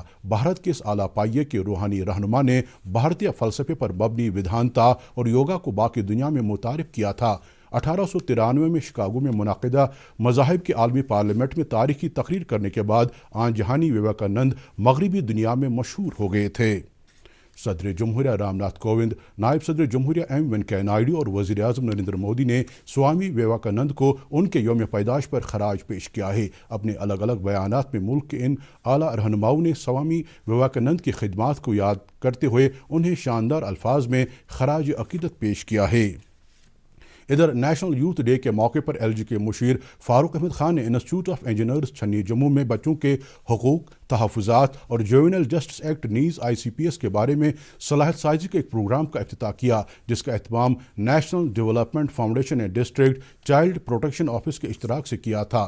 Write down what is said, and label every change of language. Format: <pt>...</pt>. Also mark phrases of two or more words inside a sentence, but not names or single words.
<ur>بھارت کے اس اعلیٰ پائیے کے روحانی رہنما نے بھارتیہ فلسفے پر مبنی ودھانتا اور یوگا کو باقی دنیا میں متعارف کیا تھا۔ 1893 میں شکاگو میں منعقدہ مذاہب کے عالمی پارلیمنٹ میں تاریخی تقریر کرنے کے بعد آن جہانی وویکانند مغربی دنیا میں مشہور ہو گئے تھے۔ صدر جمہوریہ رام ناتھ کووند، نائب صدر جمہوریہ ایم وینکیا نائیڈو اور وزیر اعظم نریندر مودی نے سوامی وویکانند کو ان کے یوم پیدائش پر خراج پیش کیا ہے۔ اپنے الگ الگ بیانات میں ملک کے ان اعلیٰ رہنماؤں نے سوامی وویکانند کی خدمات کو یاد کرتے ہوئے انہیں شاندار الفاظ میں خراج عقیدت پیش کیا ہے۔ ادھر نیشنل یوتھ ڈے کے موقع پر LG کے مشیر فاروق احمد خان نے انسٹیٹیوٹ آف انجینئرز چھنی جموں میں بچوں کے حقوق، تحفظات اور جوینل جسٹس ایکٹ نیز ICPS کے بارے میں صلاحیت سازی کے ایک پروگرام کا افتتاح کیا، جس کا اہتمام نیشنل ڈیولپمنٹ فاؤنڈیشن نے ڈسٹرکٹ چائلڈ پروٹیکشن آفس کے اشتراک سے کیا تھا۔</ur>